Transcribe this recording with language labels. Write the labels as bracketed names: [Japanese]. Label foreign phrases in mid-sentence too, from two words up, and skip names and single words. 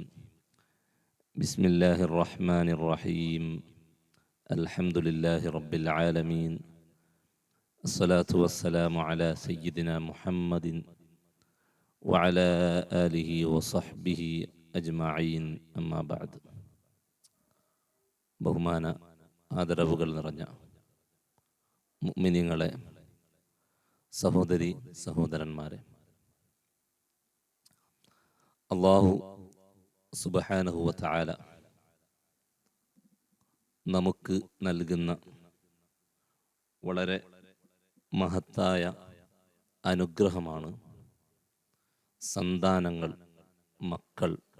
[Arabic] بسم الله الرحمن الرحيم. الحمد لله رب العالمين. الصلاة والسلام على سيدنا محمد وعلى آله وصحبه أجمعين. أما بعد. [Malayalam] ബഹുമാന ആദരവുകൾ നിറഞ്ഞ മുഅ്മിനീങ്ങളെ, സഹോദരി സഹോദരന്മാരെ, [Arabic] الله سبحانه وتعالى [Malayalam] നമുക്ക് നൽകുന്ന വളരെ മഹത്തായ അനുഗ്രഹമാണ് സന്താനങ്ങൾ, മക്കൾ.